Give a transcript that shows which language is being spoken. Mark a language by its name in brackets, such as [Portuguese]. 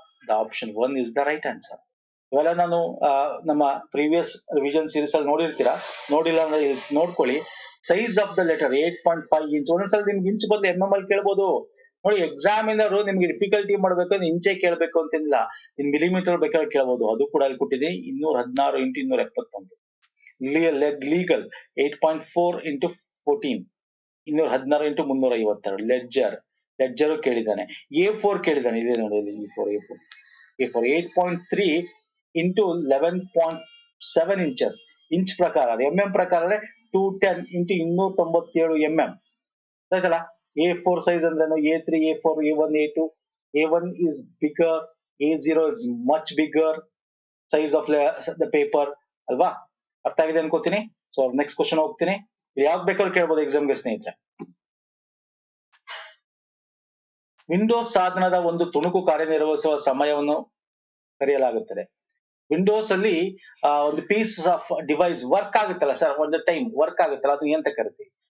[English] The option 1 is the right answer. [Kannada] ಇವೆಲ್ಲ ನಾನು ನಮ್ಮ ಪ್ರೀವಿಯಸ್ ರಿವಿಷನ್ ಸೀರೀಸ್ ಅಲ್ಲಿ ನೋಡಿರ್ತೀರಾ. ನೋಡಿಲ್ಲ ಅಂದ್ರೆ ನೋಡ್ಕೊಳ್ಳಿ. [English] size of the letter [Kannada] 8.5 inch. ಒಂದೊಂದ್ಸಲ ನಿಮ್ಗೆ ಇಂಚ್ ಬಂದು MM ಅಲ್ಲಿ ಕೇಳ್ಬೋದು. ನೋಡಿ, ಎಕ್ಸಾಮಿನರು ನಿಮ್ಗೆ ಡಿಫಿಕಲ್ಟಿ ಮಾಡ್ಬೇಕು ಅಂದ್ರೆ ಇಂಚೆ ಕೇಳ್ಬೇಕು ಅಂತಿಲ್ಲ, ಇನ್ ಮಿಲಿಮೀಟರ್ ಬೇಕಾದ್ರೆ ಕೇಳ್ಬೋದು. ಅದು ಕೂಡ ಅಲ್ಲಿ ಕೊಟ್ಟಿದೆ 216 × 271. ಲೀಗಲ್ 8.4 × 14, 216 × 352. ಲೆಡ್ಜರ್ ಕೇಳಿದ್ದಾನೆ. A4 ಕೇಳಿದ್ದಾನೆ. ಇದೆ ನೋಡಿ A4 8.3 × 11.7 ಇಂಚಸ್. ಇಂಚ್ ಪ್ರಕಾರ, MM ಪ್ರಕಾರ 210 × 297 mm. ಆಯ್ತಲ್ಲ? A4 ಸೈಜ್ ಅಂದ್ರೆ A3, A4, A1, A2. [English] A1 is bigger, A0 is much bigger size of the paper [Kannada] ಅಲ್ವಾ? ಅರ್ಥ ಆಗಿದೆ ಅನ್ಕೋತೀನಿ. ಸೊ ನೆಕ್ಸ್ಟ್ ಕ್ವಶನ್ ಹೋಗ್ತೀನಿ. ಯಾವ್ದು ಬೇಕಾದ್ರೂ ಕೇಳ್ಬೋದು ಎಕ್ಸಾಮ್ಗೆ ಸ್ನೇಹಿತರೆ. ವಿಂಡೋಸ್ ಸಾಧನದ ಒಂದು ತುಣುಕು ಕಾರ್ಯನಿರ್ವಹಿಸುವ ಸಮಯವನ್ನು ಕರೆಯಲಾಗುತ್ತದೆ. ವಿಂಡೋಸ್ ಅಲ್ಲಿ ಒಂದು [English] piece of device [Kannada] ವರ್ಕ್ ಆಗುತ್ತಲ್ಲ ಸರ್, ಒಂದು ಟೈಮ್ ವರ್ಕ್ ಆಗುತ್ತಲ್ಲ, ಅದನ್ನ ಎಂತ ಕರಿತೀವಿ?